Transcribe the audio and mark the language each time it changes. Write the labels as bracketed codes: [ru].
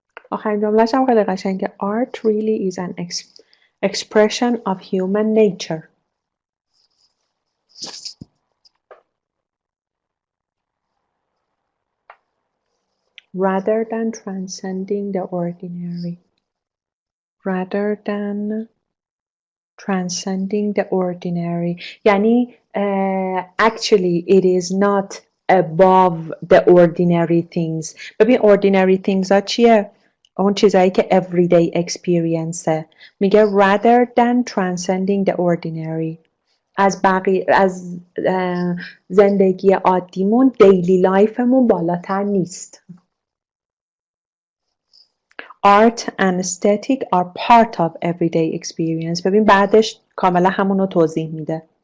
[fa] آخرین جملهش هم خیلی قشنگه. [en] Art really is an expression of human nature. Rather than transcending the ordinary. Rather than transcending the ordinary. یعنی actually it is not above the ordinary things. ببین ordinary things [fa] ها چیه؟ اون چیزایی که [en] everyday experience میگه rather than transcending the ordinary. [fa] از زندگی عادیمون دیلی لایفمون بالاتر نیست. [en] Art and aesthetic are part of everyday experience. [fa] ببین بعدش کاملا همونو توضیح میده.